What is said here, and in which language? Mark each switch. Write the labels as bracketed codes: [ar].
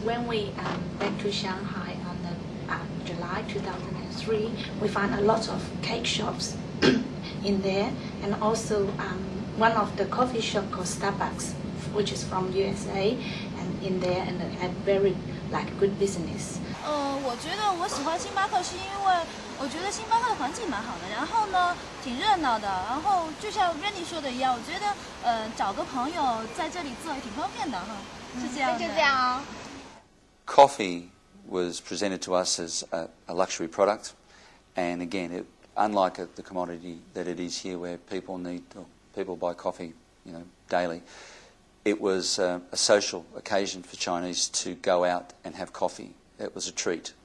[en] When we went to Shanghai on July 2003, we found a lot of cake shops in there, and also one of the coffee shop called Starbucks, which is from USA, and in there and had very good business. [zh] 我觉得我喜欢星巴克是因为我觉得星巴克的环境蛮好的，然后呢挺热闹的，然后就像 Randy 说的一样，我觉得找个朋友在这里做也挺方便的哈，是这样的。就这样哦。 [en] Coffee was presented to us as a luxury product, and again, unlike the commodity that it is here, where people buy coffee, daily. It was a social occasion for Chinese to go out and have coffee. It was a treat.